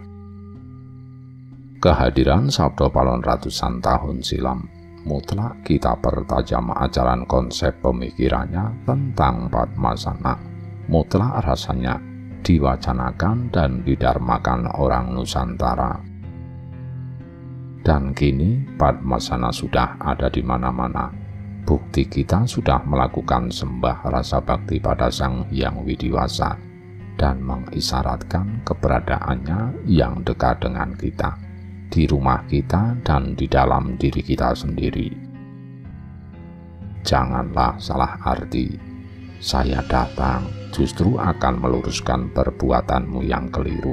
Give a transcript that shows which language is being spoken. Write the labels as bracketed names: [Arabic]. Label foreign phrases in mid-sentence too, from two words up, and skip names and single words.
[Indonesian] Kehadiran Sabdo Palon ratusan tahun silam mutlak kita pertajam ajaran konsep pemikirannya tentang Padmasana, mutlak rasanya diwacanakan dan didharmakan orang Nusantara. Dan kini Padmasana sudah ada di mana-mana. Bukti kita sudah melakukan sembah rasa bakti pada Sang Hyang Widiwasa dan mengisyaratkan keberadaannya yang dekat dengan kita, di rumah kita dan di dalam diri kita sendiri. Janganlah salah arti. Saya datang justru akan meluruskan perbuatanmu yang keliru.